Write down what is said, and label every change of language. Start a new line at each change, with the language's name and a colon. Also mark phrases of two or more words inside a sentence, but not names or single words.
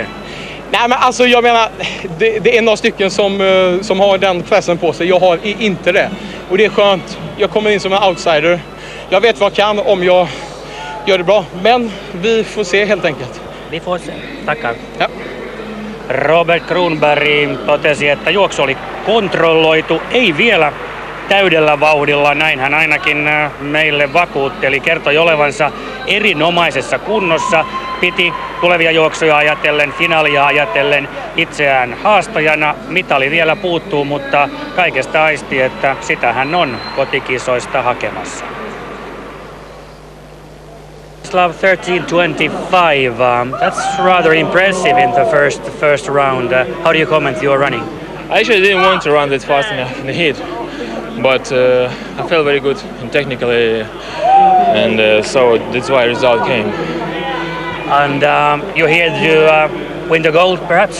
Swedish: Nej, men alltså jag menar, det är några stycken som har den pressen på sig. Jag har inte det. Och det är skönt. Jag kommer in som en outsider. Jag vet vad jag kan om jag gör det bra. Men vi får se helt enkelt. Vi får se. Tackar. Ja.
Finnish: Robert Kronberg totesi, että juoksu oli kontrolloitu, ei vielä täydellä vauhdilla, näin hän ainakin meille vakuutteli, kertoi olevansa erinomaisessa kunnossa, piti tulevia juoksuja ajatellen, finaalia ajatellen itseään haastajana, mitali vielä puuttuu, mutta kaikesta aisti, että sitä hän on kotikisoista hakemassa. Slav 13:25.
English: That's rather impressive in the first round. How do you comment your running? I actually didn't want to run that fast in the heat, but I felt very good technically, and so that's why the result came. And you're here to win the gold, perhaps?